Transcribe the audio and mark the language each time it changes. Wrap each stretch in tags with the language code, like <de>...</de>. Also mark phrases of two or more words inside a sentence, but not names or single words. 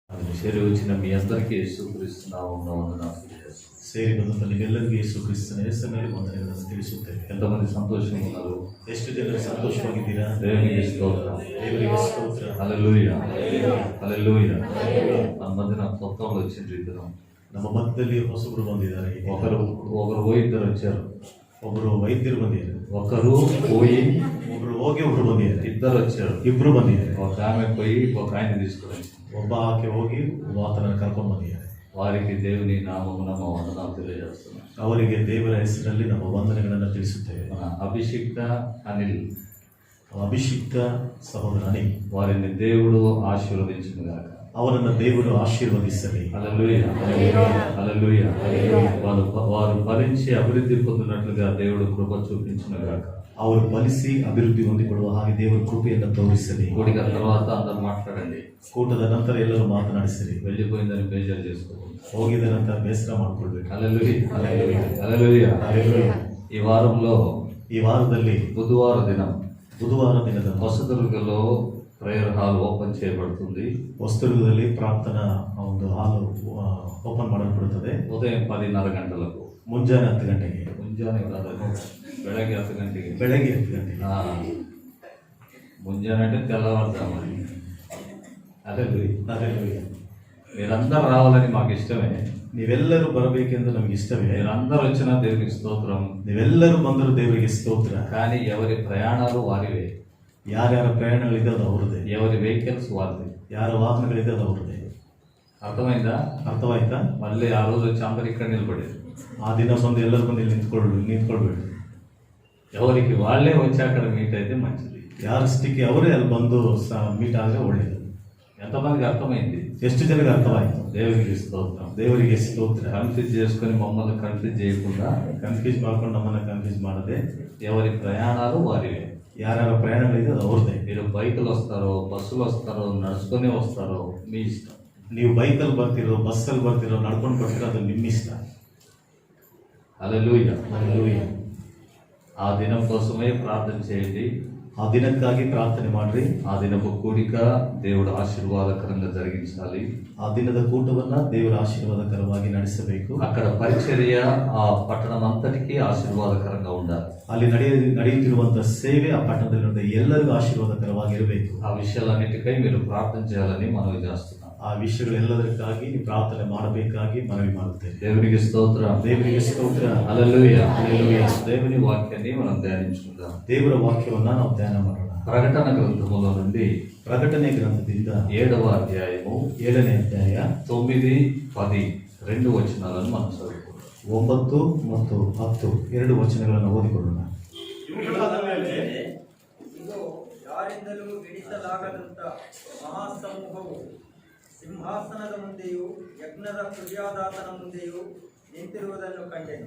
<te>చేరి వచ్చిన మీ అందరికీ యేసుక్రీస్తు నామమున వందనాలు తెలియజేస్తున్నాను.</te> <kn>ಸೇರಿ ಬಂದಂತ ನೀವೆಲ್ಲರಿಗೂ ಯೇಸು ಕ್ರಿಸ್ತನ ಹೆಸರಿನಲ್ಲಿ ವಂದನೆಗಳನ್ನು ತಿಳಿಸುತ್ತೇವೆ.</kn> <te>ఎంతమంది సంతోషంగా ఉన్నారు?</te> <kn>ಎಷ್ಟು ಜನರು ಸಂತೋಷವಾಗಿದ್ದೀರಾ?</kn> <te>దేవునికి స్తోత్రం.</te> <kn>ದೇವರಿಗೆ ಸ್ತೋತ್ರ.</kn> <te>హల్లెలూయా హల్లెలూయా. మన మధ్యన కొత్త వాళ్ళు వచ్చిండ్రు ఇద్దరు.</te> <kn>ನಮ್ಮ ಮಧ್ಯದಲ್ಲಿ ಹೊಸಬರು ಬಂದಿದ್ದಾರೆ.</kn> <te>ఒకరు పోయి ఇద్దరు వచ్చారు.</te> <kn>ಒಬ್ಬರು ವೈದ್ಯರು ಬಂದಿದ್ದಾರೆ,</kn> <te>ఒకరు పోయి</te> <kn>ಒಬ್ರು ಹೋಗಿ ಒಬ್ರು ಬಂದಿದ್ದಾರೆ,</kn> <te>ఇద్దరు వచ్చారు.</te> <kn>ಇಬ್ರು ಬಂದಿದ್ದಾರೆ.</kn> <te>ఒక ఆమె పోయి ఒక ఆయన తీసుకుని</te> <kn>ಒಬ್ಬ ಆಕೆ ಹೋಗಿ ಆತನನ್ನು ಕರ್ಕೊಂಡು ಬಂದಿದ್ದಾರೆ.</kn> <te>వారికి దేవుని నామమున మా వందనాలు తెలియజేస్తున్నాం.</te> <kn>ಅವರಿಗೆ ದೇವರ ಹೆಸರಲ್ಲಿ ನಮ್ಮ ವಂದನೆಗಳನ್ನು ತಿಳಿಸುತ್ತೇವೆ.</kn> <te>మన అభిషిక్త అనిల్,</te> <kn>ಅಭಿಷಿಕ್ತ ಸಹೋದರ ಅನಿಲ್,</kn> <te>వారిని దేవుడు ఆశీర్వదించునుగాక.</te> <kn>ಅವರನ್ನು ದೇವರು ಆಶೀರ್ವದಿಸಲಿ.</kn> <te>హల్లెలూయా హల్లెలూయా. వారు ఫలించి అభివృద్ధి పొందినట్లుగా దేవుడు కృప చూపించునుగాక.</te> <kn>ಅವರು ಫಲಿಸಿ ಅಭಿವೃದ್ಧಿ ಹೊಂದಿಕೊಳ್ಳುವ ಹಾಗೆ ದೇವರು ಕೃಪೆಯನ್ನು ತೋರಿಸಲಿ.</kn> <te>కూడిక తర్వాత అందరూ మాట్లాడండి.</te> <kn>ಕೂಟದ ನಂತರ ಎಲ್ಲರೂ ಮಾತನಾಡಿಸಲಿ.</kn> <te>వెళ్ళిపోయిందని ಬೇಜಾರು చేసుకోండి.</te> <kn>ಹೋಗಿದ ನಂತರ ಬೇಸರ ಮಾಡ್ಕೊಳ್ಬೇಕು.</kn> <te>హల్లెలూయా హల్లెలూయా హల్లెలూయా. ಈ వారంలో</te> <kn>ಈ ವಾರದಲ್ಲಿ</kn> <te>బుధవార దినం</te> <kn>ಬುಧವಾರ ದಿನದ</kn> <te>ಹೊಸದುರ್ಗలో</te> <en>prayer hall open</en> <te>చేయబడుతుంది.</te> <kn>ಹೊಸದುರ್ಗದಲ್ಲಿ ಪ್ರಾರ್ಥನಾ ಒಂದು ಹಾಲು ಓಪನ್ ಮಾಡಲ್ಪಡುತ್ತದೆ.</kn> <te>ఉదయం 10:30 గంటలకు,</te> <kn>ಮುಂಜಾನೆ 10 ಗಂಟೆಗೆ. ಮುಂಜಾನೆ ಕಾదు, ಬೆಳಗ್ಗೆ 10 ಗಂಟೆಗೆ. ಬೆಳಗ್ಗೆ 10 ಗಂಟೆಗೆ.</kn> <te>ಮುಂಜಾನೆ అంటే తెల్లవారుజామున.</te> <kn>ಅದೇ</kn> <te>మీరందరూ రావాలని మాకు ఇష్టమే.</te> <kn>ನೀವೆಲ್ಲರೂ ಬರಬೇಕೆಂದು ನಮಗೆ ಇಷ್ಟವೇ.</kn> <te>మీరందరూ వచ్చిన దేవునికి స్తోత్రం.</te> <kn>ನೀವೆಲ್ಲರೂ ಬಂದರೂ ದೇವರಿಗೆ ಸ್ತೋತ್ರ.</kn> <te>కానీ ఎవరి ప్రయాణాలు వారివే.</te> <kn>ಯಾರ್ಯಾರ ಪ್ರಯಾಣಗಳಿದೆ ಅದು ಅವರದೇ.</kn> <te>ఎవరి వెహికల్స్ వారిది.</te> <kn>ಯಾರ ವಾಹನಗಳಿದೆ ಅದು ಅವರದೇ.</kn> <te>అర్థమైందా?</te> <kn>ಅರ್ಥವಾಯ್ತಾ?</kn> <te>మళ్ళీ ఆ రోజు వచ్చి అందరు ఇక్కడ నిలబడేది.</te> <kn>ಆ ದಿನ ಬಂದು ಎಲ್ಲರೂ ಬಂದು ಇಲ್ಲಿ ನಿಂತ್ಕೊಳ್ಬೇಡಿ.</kn> <te>ఎవరికి వాళ్ళే వచ్చి అక్కడ మీట్ అయితే మంచిది.</te> <kn>ಯಾರಷ್ಟಕ್ಕೆ ಅವರೇ ಅಲ್ಲಿ ಬಂದು ಮೀಟ್ ಆದರೆ ಒಳ್ಳೆಯದು.</kn> <te>ఎంతమందికి అర్థమైంది?</te> <kn>ಎಷ್ಟು ಜನರಿಗೆ ಅರ್ಥವಾಯಿತು?</kn> <te>దేవునికి స్తోత్రం.</te> <kn>ದೇವರಿಗೆ ಸ್ತೋತ್ರ.</kn> <te>కన్ఫ్యూజ్ చేసుకొని మమ్మల్ని కన్ఫ్యూజ్ చేయకుండా,</te> <kn>ಕನ್ಫ್ಯೂಸ್ ಮಾಡ್ಕೊಂಡು ನಮ್ಮನ್ನ ಕನ್ಫ್ಯೂಸ್ ಮಾಡದೆ,</kn> <te>ఎవరి ప్రయాణాలు వారివే.</te> <kn>ಯಾರ್ಯಾರ ಪ್ರಯಾಣಗಳಿದೆ ಅದು ಅವ್ರದ್ದೇ.</kn> <te>మీరు బైకులు వస్తారో, బస్సులు వస్తారో, నడుచుకొని వస్తారో మీ ఇష్టం.</te> <kn>ನೀವು ಬೈಕಲ್ಲಿ ಬರ್ತಿರೋ, ಬಸ್ಸಲ್ಲಿ ಬರ್ತಿರೋ, ನಡ್ಕೊಂಡು ಬರ್ತಿರೋ ಅದು ನಿಮ್ಮ ಇಷ್ಟ.</kn> <te>హల్లెలూయా</te> <kn>ಹಲ್ಲೆಲೂಯಾ.</kn> <te>ఆ దినం కోసమే ప్రార్థన చేయండి.</te> <kn>ಆ ದಿನಕ್ಕಾಗಿ ಪ್ರಾರ್ಥನೆ ಮಾಡ್ರಿ.</kn> <te>ఆ దినపు కూడిక దేవుడు ఆశీర్వాదకరంగా జరిగించాలి.</te> <kn>ಆ ದಿನದ ಕೂಟವನ್ನ ದೇವರ ಆಶೀರ್ವಾದಕರವಾಗಿ ನಡೆಸಬೇಕು.</kn> <te>అక్కడ పరిచర్య ఆ పట్టణం అంతటికీ ఆశీర్వాదకరంగా ఉండాలి.</te> <kn>ಅಲ್ಲಿ ನಡೆಯುತ್ತಿರುವಂತಹ ಸೇವೆ ಆ ಪಟ್ಟಣದಲ್ಲಿರುವ ಎಲ್ಲರಿಗೂ ಆಶೀರ್ವಾದಕರವಾಗಿ ಇರಬೇಕು.</kn> <te>ఆ విషయాలన్నిటికై మీరు ప్రార్థన చేయాలని మనవి చేస్తున్నాం.</te> <kn>ಆ ವಿಷಯಗಳೆಲ್ಲದಕ್ಕಾಗಿ ನೀವು ಪ್ರಾರ್ಥನೆ ಮಾಡಬೇಕಾಗಿ ಮನವಿ ಮಾಡುತ್ತೇವೆ.</kn> <te>దేవునికి స్తోత్రం.</te> <kn>ದೇವರಿಗೆ ಸ್ತೋತ್ರ.</kn> <te>హల్లెలూయా హల్లెలూయా. దేవుని వాక్యాన్ని మనం ధ్యానించుకుందాం.</te> <kn>ದೇವರ ವಾಕ್ಯವನ್ನ ನಾವು ಧ್ಯಾನ ಮಾಡೋಣ.</kn> <te>ప్రకటన గ్రంథములో నుండి</te> <kn>ಪ್ರಕಟಣೆ ಗ್ರಂಥದಿಂದ</kn> <te>7వ అధ్యాయము</te> <kn>7ನೇ ಅಧ್ಯಾಯ</kn> <te>9, 10 రెండు వచనాలను మనం చదువుకుందాం.</te> <kn>9 ಮತ್ತು 10 ಎರಡು ವಚನಗಳನ್ನು ಓದಿಕೊಳ್ಳೋಣ. ಇವುಗಳಾದ ಮೇಲೆ ಇಗೋ, ಯಾರಿಂದಲೂ ಹಿಡಿಸಲಾಗದಂತ ಮಹಾಸಮೂಹವು ಸಿಂಹಾಸನದ ಮುಂದೆಯೂ ಯಜ್ಞದ ಕುರ್ಯಾದಾತನ ಮುಂದೆಯೂ ನಿಂತಿರುವುದನ್ನು ಕಂಡೆನು.</kn>